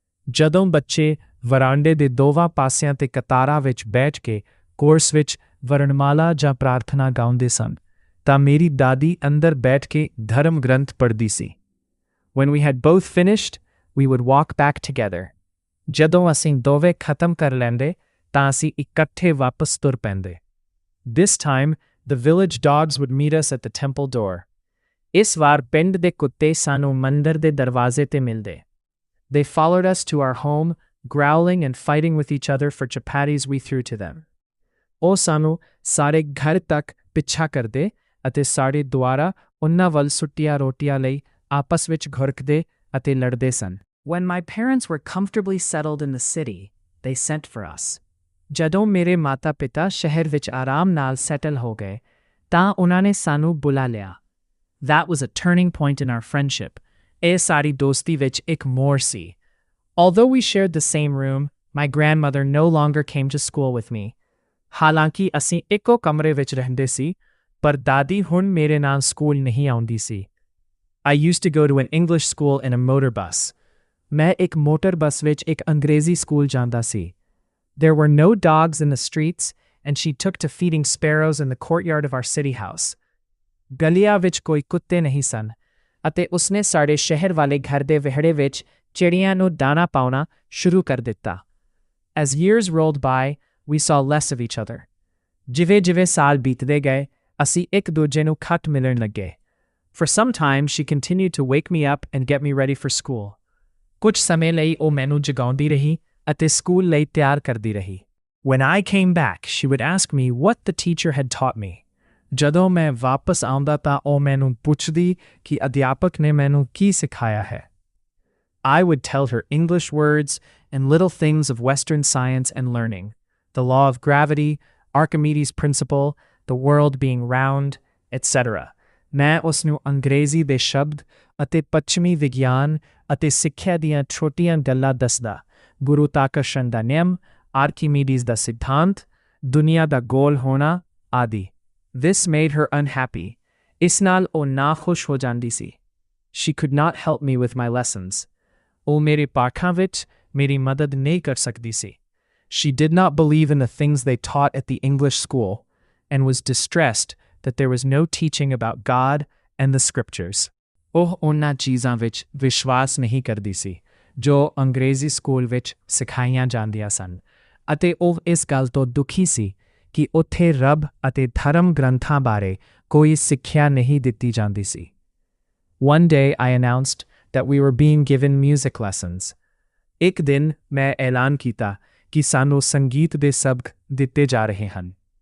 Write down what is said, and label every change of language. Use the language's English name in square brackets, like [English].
[Punjabi] ਜਦੋਂ ਬੱਚੇ ਵਰਾਂਡੇ ਦੇ ਦੋਵਾਂ ਪਾਸਿਆਂ ਤੇ ਕਤਾਰਾਂ ਵਿੱਚ ਬੈਠ ਕੇ ਕੋਰਸ ਵਿੱਚ ਵਰਣਮਾਲਾ ਜਾਂ ਪ੍ਰਾਰਥਨਾ ਗਾਉਂਦੇ ਸਨ, ਤਾਂ ਮੇਰੀ ਦਾਦੀ ਅੰਦਰ ਬੈਠ ਕੇ ਧਰਮ ਗ੍ਰੰਥ ਪੜ੍ਹਦੀ ਸੀ। [English] When we had both finished, we would walk back together. [Punjabi] ਜਦੋਂ ਅਸੀਂ ਦੋਵੇਂ ਖਤਮ ਕਰ ਲੈਂਦੇ ਤਾਂ ਅਸੀਂ ਇਕੱਠੇ ਵਾਪਸ ਤੁਰ ਪੈਂਦੇ। [English] This time, the village dogs would meet us at the temple door. [Punjabi] ਇਸ ਵਾਰ ਪਿੰਡ ਦੇ ਕੁੱਤੇ ਸਾਨੂੰ ਮੰਦਰ ਦੇ ਦਰਵਾਜ਼ੇ ਤੇ ਮਿਲਦੇ। [English] They followed us to our home, growling and fighting with each other for chapatis we threw to them. [Punjabi] ਉਹ ਸਾਨੂੰ ਸਾਰੇ ਘਰ ਤੱਕ ਪਿੱਛਾ ਕਰਦੇ ਅਤੇ ਸਾਡੇ ਦੁਆਰਾ ਉਹਨਾਂ ਵੱਲ ਸੁੱਟੀਆਂ ਰੋਟੀਆਂ ਲਈ ਆਪਸ ਵਿੱਚ ਘੁਰਕਦੇ ਅਤੇ ਲੜਦੇ ਸਨ। [English] When my parents were comfortably settled in the city, they sent for us. [Punjabi] ਜਦੋਂ ਮੇਰੇ ਮਾਤਾ-ਪਿਤਾ ਸ਼ਹਿਰ ਵਿੱਚ ਆਰਾਮ ਨਾਲ ਸੈਟਲ ਹੋ ਗਏ ਤਾਂ ਉਹਨਾਂ ਨੇ ਸਾਨੂੰ ਬੁਲਾ ਲਿਆ। [English] That was a turning point in our friendship. [Punjabi] ਇਹ ਸਾਡੀ ਦੋਸਤੀ ਵਿੱਚ ਇੱਕ ਮੋੜ ਸੀ। [English] Although we shared the same room, my grandmother no longer came to school with me. [Punjabi] ਹਾਲਾਂਕਿ ਅਸੀਂ ਇੱਕੋ ਕਮਰੇ ਵਿੱਚ ਰਹਿੰਦੇ ਸੀ, ਪਰ ਦਾਦੀ ਹੁਣ ਮੇਰੇ ਨਾਲ ਸਕੂਲ ਨਹੀਂ ਆਉਂਦੀ ਸੀ। [English] I used to go to an English school in a motor bus. [Punjabi] ਮੈਂ ਇੱਕ ਮੋਟਰ ਬੱਸ ਵਿੱਚ ਇੱਕ ਅੰਗਰੇਜ਼ੀ ਸਕੂਲ ਜਾਂਦਾ ਸੀ। [English] There were no dogs in the streets, and she took to feeding sparrows in the courtyard of our city house. [Punjabi] ਗਲੀਆਂ ਵਿੱਚ ਕੋਈ ਕੁੱਤੇ ਨਹੀਂ ਸਨ, ਅਤੇ ਉਸਨੇ ਸਾਡੇ ਸ਼ਹਿਰ ਵਾਲੇ ਘਰ ਦੇ ਵਿਹੜੇ ਵਿੱਚ ਚਿੜੀਆਂ ਨੂੰ ਦਾਣਾ ਪਾਉਣਾ ਸ਼ੁਰੂ ਕਰ ਦਿੱਤਾ। [English] As years rolled by, we saw less of each other. [Punjabi] ਜਿਵੇਂ-ਜਿਵੇਂ ਸਾਲ ਬੀਤਦੇ ਗਏ, ਅਸੀਂ ਇੱਕ ਦੂਜੇ ਨੂੰ ਘੱਟ ਮਿਲਣ ਲੱਗੇ। [English] For some time, she continued to wake me up and get me ready for school. [Punjabi] ਕੁਝ ਸਮੇਂ ਲਈ ਉਹ ਮੈਨੂੰ ਜਗਾਉਂਦੀ ਰਹੀ ਅਤੇ ਸਕੂਲ ਲਈ ਤਿਆਰ ਕਰਦੀ ਰਹੀ। [English] When I came back, she would ask me what the teacher had taught me. [Punjabi] ਜਦੋਂ ਮੈਂ ਵਾਪਸ ਆਉਂਦਾ ਤਾਂ ਉਹ ਮੈਨੂੰ ਪੁੱਛਦੀ ਕਿ ਅਧਿਆਪਕ ਨੇ ਮੈਨੂੰ ਕੀ ਸਿਖਾਇਆ ਹੈ। [English] I would tell her English words and little things of Western science and learning, the law of gravity, Archimedes' principle, the world being round, etc. [Punjabi] ਮੈਂ ਉਸ ਨੂੰ ਅੰਗਰੇਜ਼ੀ ਦੇ ਸ਼ਬਦ ਅਤੇ ਪੱਛਮੀ ਵਿਗਿਆਨ ਅਤੇ ਸਿੱਖਿਆ ਦੀਆਂ ਛੋਟੀਆਂ ਗੱਲਾਂ ਦੱਸਦਾ, ਗੁਰੂਤਾਕਰਸ਼ਣ ਦਾ ਨਿਯਮ, ਆਰਕੀਮੀਡੀਜ਼ ਦਾ ਸਿਧਾਂਤ, ਦੁਨੀਆ ਦਾ ਗੋਲ ਹੋਣਾ ਆਦਿ। [English] This made her unhappy. [Punjabi] ਇਸ ਨਾਲ ਉਹ ਨਾਖੁਸ਼ ਹੋ ਜਾਂਦੀ ਸੀ। [English] She could not help me with my lessons. [Punjabi] ਉਹ ਮੇਰੇ ਪਾਠਾਂ ਵਿੱਚ ਮੇਰੀ ਮਦਦ ਨਹੀਂ ਕਰ ਸਕਦੀ ਸੀ। [English] She did not believe in the things they taught at the English school and was distressed that there was no teaching about God and the scriptures. [Punjabi] ਉਹ ਉਹਨਾਂ ਚੀਜ਼ਾਂ ਵਿੱਚ ਵਿਸ਼ਵਾਸ ਨਹੀਂ ਕਰਦੀ ਸੀ ਜੋ ਅੰਗਰੇਜ਼ੀ ਸਕੂਲ ਵਿੱਚ ਸਿਖਾਈਆਂ ਜਾਂਦੀਆਂ ਸਨ ਅਤੇ ਉਹ ਇਸ ਗੱਲ ਤੋਂ ਦੁਖੀ ਸੀ ਕਿ ਉੱਥੇ ਰੱਬ ਅਤੇ ਧਰਮ ਗ੍ਰੰਥਾਂ ਬਾਰੇ ਕੋਈ ਸਿੱਖਿਆ ਨਹੀਂ ਦਿੱਤੀ ਜਾਂਦੀ ਸੀ। [English] One day I announced that we were being given music lessons. [Punjabi] ਇੱਕ ਦਿਨ ਮੈਂ ਐਲਾਨ ਕੀਤਾ ਕਿ ਸਾਨੂੰ ਸੰਗੀਤ ਦੇ ਸਬਕ ਦਿੱਤੇ ਜਾ ਰਹੇ ਹਨ।